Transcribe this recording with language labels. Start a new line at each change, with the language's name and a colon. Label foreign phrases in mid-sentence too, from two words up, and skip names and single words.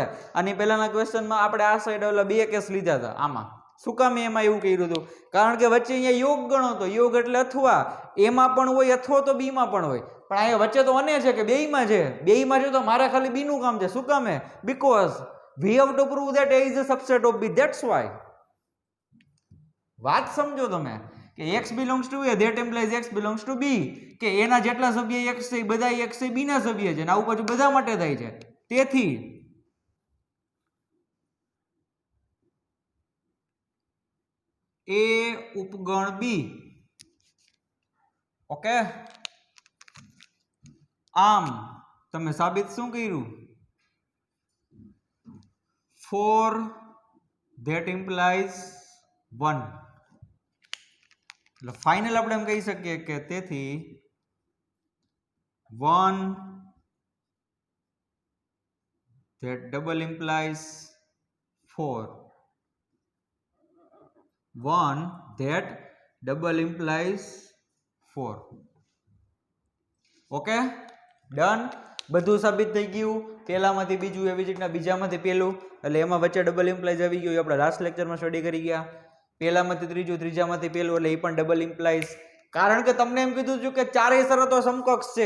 Gujarati: આની પહેલાના ક્વેશ્ચનમાં આપણે આ સાઈડ ઓલા બે કેસ લીધા હતા. આમાં શું કામ એમાં એવું કર્યું હતું? કારણ કે વચ્ચે અહીંયા યોગ ગણો હતો. યોગ એટલે અથવા, એમાં પણ હોય અથવા તો બીમાં પણ હોય. પણ અહીંયા વચ્ચે તો અને છે કે બેયમાં છે. બેયમાં છે તો મારે ખાલી બી નું કામ છે. શું કામ?
English: બીકોઝ we have to prove that a is a subset of b. That's why.
Gujarati: વાત સમજો તમે કે
English: x belongs to a that implies x belongs to b,
Gujarati: કે એના જેટલા સભ્ય x છે બધા x છે b ના સભ્ય છે. આવું પાછું બધા માટે થાય છે. તેથી a ઉપગણ b. ઓકે આમ તમે સાબિત શું કર્યું?
English: 4 that implies 1.
Gujarati: એટલે ફાઇનલ આપણે એમ કહી શકીએ કે તેથી 1
English: that double implies
Gujarati: 4.
English: 1 that double implies 4. okay done.
Gujarati: બધું સાબિત થઈ ગયું. પહેલામાંથી બીજું એવી જ રીતના બીજામાંથી પહેલું, એટલે એમાં વચ્ચે
English: double implies
Gujarati: આવી ગયું. એ આપણે લાસ્ટ લેક્ચરમાં સ્ટડી કરી ગયા. પહેલામાંથી ત્રીજું, ત્રીજામાંથી પહેલું, એટલે એ પણ
English: double implies.
Gujarati: કારણ કે તમને એમ કીધું છું કે ચારેય શરતો સમકક્ષ છે.